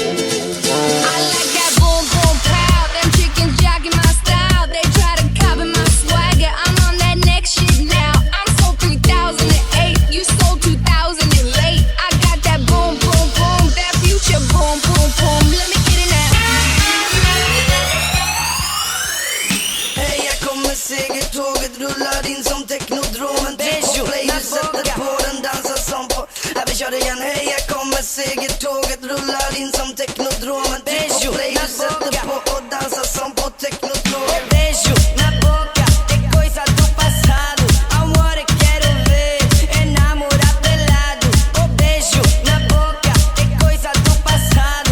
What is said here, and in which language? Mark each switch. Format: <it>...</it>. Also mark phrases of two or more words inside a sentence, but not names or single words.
<en>I like that boom boom pow. Them chickens jogging my style. They try to copy my swagger. I'm on that next shit now. I'm sold 3008. You sold 2008. I got that boom boom boom. That future boom boom boom. Let me get it now.</en> <sv>Tåget rullar in som teknodromen. Play sätter på den, dansar som på. Vi kör det igen, hej jag kommer segertåget rullar in som teknodromen. Play sätter på och dansar som på teknodromen.</sv> <pt>Beijo na boca, é coisa do passado. Amor, quero ver enamorar pelado. Oh, beijo na boca, é coisa do passado.</pt>